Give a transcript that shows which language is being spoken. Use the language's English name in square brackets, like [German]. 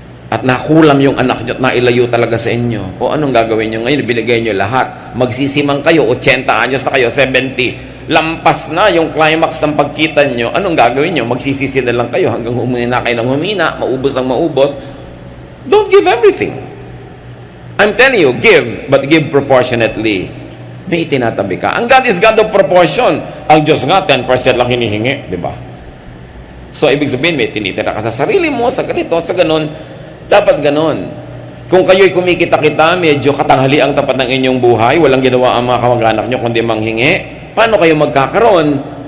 [Filipino] At nakulam yung anak nyo at nailayo talaga sa inyo. O anong gagawin nyo ngayon? Binigay nyo lahat. Magsisimang kayo, 80 anyos na kayo, 70. Lampas na yung climax ng pagkita nyo. Anong gagawin nyo? Magsisisi na lang kayo hanggang humina kayo ng humina, maubos ang maubos. [English] Don't give everything. I'm telling you, give, but give proportionately. [Filipino] May itinatabi ka. [English] Ang God is God of proportion. [Filipino] Ang Diyos nga, 10% lang hinihingi, di ba? So, ibig sabihin, may tinitira ka sa sarili mo, sa ganito, sa ganon. Dapat ganon. Kung kayo'y kumikita-kita, medyo katanghali ang tapat ng inyong buhay, walang ginawa ang mga kamag-anak nyo kundi manghingi, paano kayo magkakaroon?